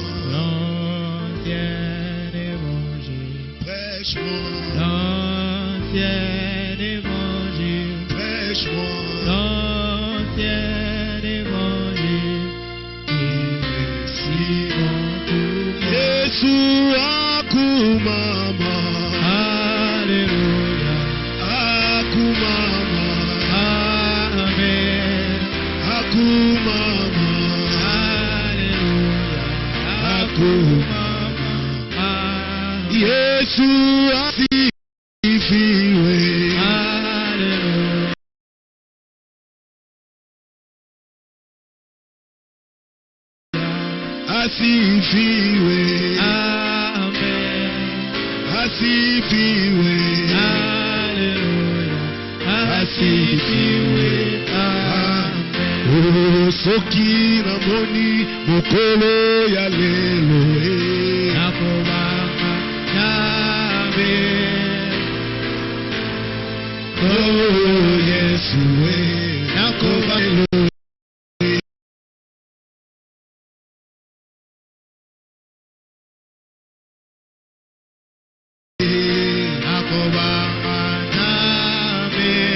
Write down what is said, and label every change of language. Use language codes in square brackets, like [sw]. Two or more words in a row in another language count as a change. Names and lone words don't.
[fr] L'ancien évangile. Prêche-moi. L'ancien évangile. Prêche-moi. L'ancien évangile. Et si bon pour moi. [ln] Yesu akumama. Alléluia. Akumama. Amen. Akumama. Alléluia. Akumama. Amen. [sw] Yesu asifiwe. Alléluia. Asifiwe. Amen. Asifiwe. Alléluia. Asifiwe. Amen. [ln] Oh, soki namoni mokolo ya lelo. Nakobanga nabe. Oh, Yesu Nakobanga. Nakobanga nabe.